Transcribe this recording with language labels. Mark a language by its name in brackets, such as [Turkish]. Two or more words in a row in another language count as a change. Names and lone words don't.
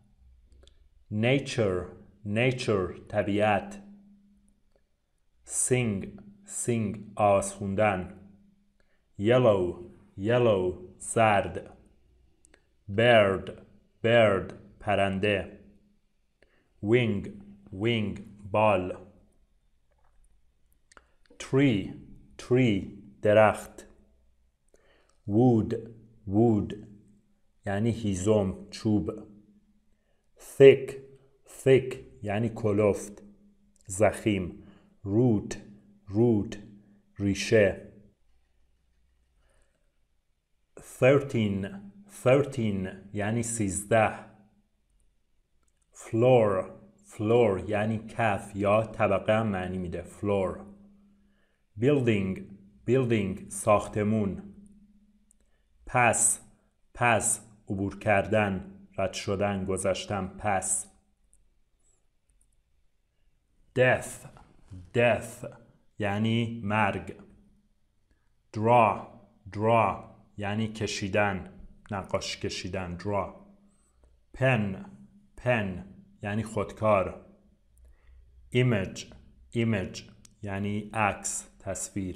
[Persian] nature طبیعت. sing آواز خوندن. yellow زرد. bird پرنده. wing بال. tree درخت. wood یعنی هیزم چوب. thick یعنی کلفت ضخیم. root ریشه. 13 یعنی 13. floor یعنی کف یا طبقه هم معنی میده. floor. building ساختمون. pass عبور کردن، رد شدن، گذشتن. pass. death یعنی مرگ. draw یعنی کشیدن، نقاشی کشیدن. draw. pen یعنی خودکار. image یعنی عکس، تصویر.